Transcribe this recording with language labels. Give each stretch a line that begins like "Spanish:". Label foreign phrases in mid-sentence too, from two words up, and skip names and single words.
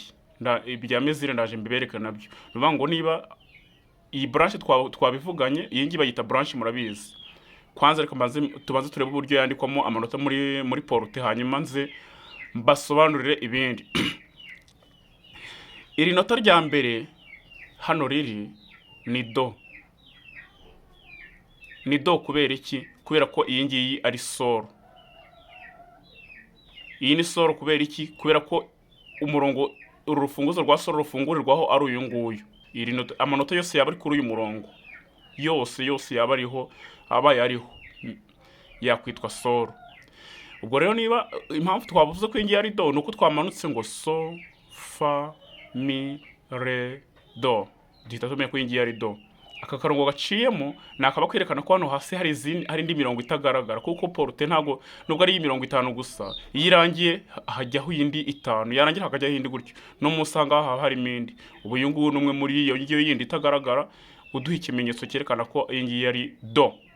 Kinyarwanda: Ibya mesure ndaje mbibereka nabyo. Nuvuga ngo niba iyi branche twabivuganye, iyi ngiyi bayita branche murabizi. Kwanza reka tubanze turebe uburyo yandikwamo amanota muri prote, hanyuma nze mbasobanurire ibindi. Iri nota rya mbere hano riri ni do. Ni do kubera iki? Kubera ko iyi ngiyi ari solo. Iyi ni solo kubera iki? Kubera ko umurongo urufunguzo rwa solo rufungurirwaho ari uyu nguyu. Iri nota amanota yose yaba ari kuri uyu murongo, yose yaba ariho, abaye ariho yakwitwa solo. ubwo rero niba impamvu twavuze ko iyi ngiyi ari do ni uko twamanutse ngo so fa mi re do, duhita tumenya ko iyi ngiyi ari do. Aka karongo gaciyemo ni akaba kwerekana ko hano hasi hari indi mirongo itagaragara, kuko porute ntabwo nubwo ari imirongo 5 gusa, iyo irangiye hajyaho indi 5, yarangira hakajyaho indi gutyo, no munsi ahangaha harimo indi. Ubu uyu nguyu ni umwe muri iyo ngiyo yindi itagaragara, uduha ikimenyetso cyerekana ko iyi ngiyi ari do.